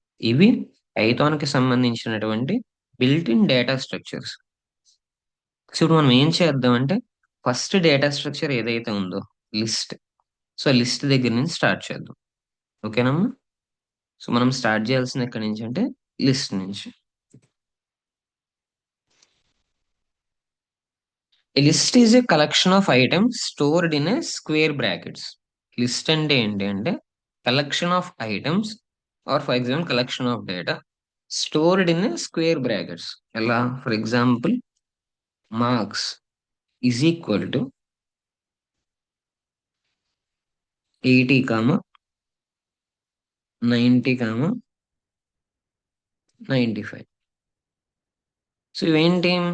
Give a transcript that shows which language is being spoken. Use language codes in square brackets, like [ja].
[te] ఇవి పైథాన్ కి సంబంధించినటువంటి built in data structures. So ఇప్పుడు మనం ఏం చేద్దామంటే ఫస్ట్ డేటా స్ట్రక్చర్ ఏదైతే ఉందో లిస్ట్, సో లిస్ట్ దగ్గర నుంచి స్టార్ట్ చేద్దాం. ఓకేనమ్మా? సో మనం స్టార్ట్ చేయాల్సింది ఎక్కడి నుంచి అంటే లిస్ట్ నుంచి. [en] A list is a collection of items stored in a square brackets. [te] List అంటే ఏంటి అంటే [en] Collection of items or for example collection of data stored in square brackets. [te] ఎలా? For example [en] Marks is equal to 80 comma 90 comma 95. [te] So ఇవేంటి?